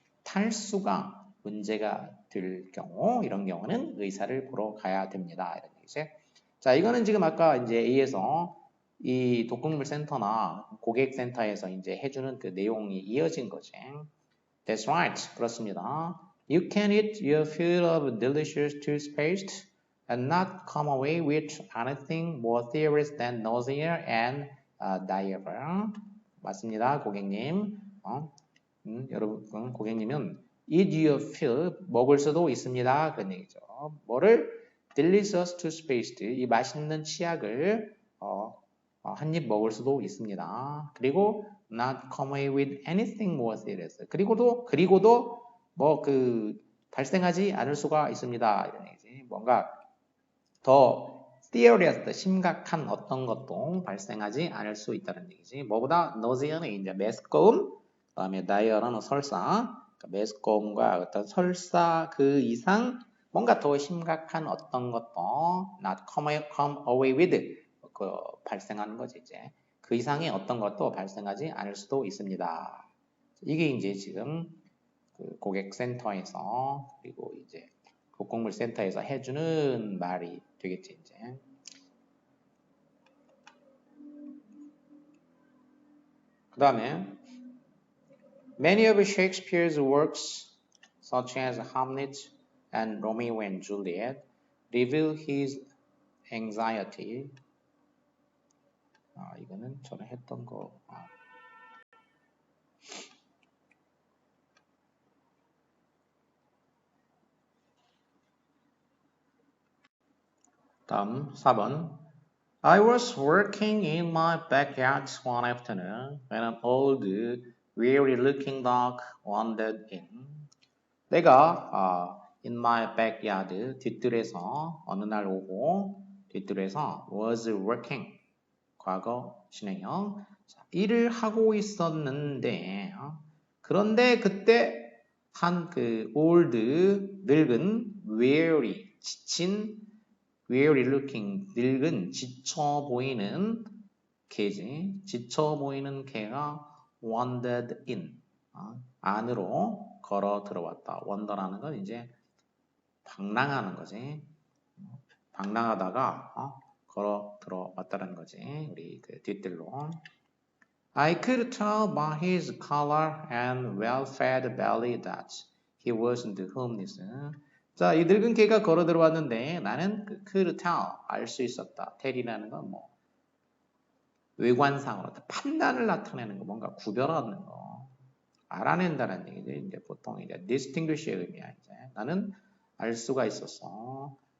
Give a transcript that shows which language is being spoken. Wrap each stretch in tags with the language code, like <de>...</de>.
<ko>탈수가 문제가 될 경우 이런 경우는 의사를 보러 가야 됩니다. 이런 얘기지. 자 이거는 지금 아까 이제 A에서 이 독극물 센터나 고객 센터에서 이제 해주는 그 내용이 이어진 거지.</ko> <en>That's right.</en> <ko>그렇습니다.</ko> <en>You can eat your fill of delicious toothpaste and not come away with anything more serious than nausea and diarrhea.</en> <ko>맞습니다, 고객님. 여러분, 고객님은</ko> <en>eat your fill</en> <ko>먹을 수도 있습니다. 그런 얘기죠. 뭐를?</ko> <en>Delicious toothpaste</en> <ko>이 맛있는 치약을 한 입 먹을 수도 있습니다. 그리고</ko> <en>not come away with anything more serious.</en> <ko>그리고도 뭐 발생하지 않을 수가 있습니다. 이런 얘기지. 얘기지. 뭔가 더 serious, 심각한 어떤 것도 발생하지 않을 수 있다는 얘기지. 뭐보다 nausea는 이제 메스꺼움, 그다음에 diarrhea는 설사, 그러니까 메스꺼움과 어떤 설사 그 이상 뭔가 더 심각한 어떤 것도</ko> <en>not come away with</en> <ko>그 발생하는 거지 이제. 그 이상의 어떤 것도 발생하지 않을 수도 있습니다. 이게 이제 지금 그 고객센터에서 그리고 이제 국공물센터에서 해주는 말이 되겠지 이제. 그 다음에</ko> <en>Many of Shakespeare's works, such as Hamlet and Romeo and Juliet, reveal his anxiety.</en> <ko>이거는 전에 했던 거. 다음 4번.</ko> <en>I was working in my backyard one afternoon when an old, weary-looking dog wandered in.</en> <ko>내가</ko> <en>in my backyard</en> <ko>뒷뜰에서 어느 날 오후 뒷뜰에서</ko> <en>was working</en> <ko>과거 진행형 일을 하고 있었는데 그런데 그때 한 그 old 늙은 weary 지친</ko> <en>weary looking</en> <ko>늙은 지쳐 보이는 개지 지쳐 보이는 개가</ko> <en>wandered in</en> <ko>안으로 걸어 들어왔다. wander라는 건 이제 방랑하는 거지. 방랑하다가 걸어 들어왔다는 거지. 우리 그 뒷뜰로.</ko> <en>I could tell by his color and well-fed belly that he wasn't homeless.</en> <ko>자, 이 늙은 개가 걸어 들어왔는데 나는 그 could tell 알 수 있었다. tell이라는 건 뭐 외관상으로 판단을 나타내는 거, 뭔가 구별하는 거, 알아낸다는 얘기죠. 이제 보통 이제 distinguish의 의미야. 이제 나는 알 수가 있었어.</ko>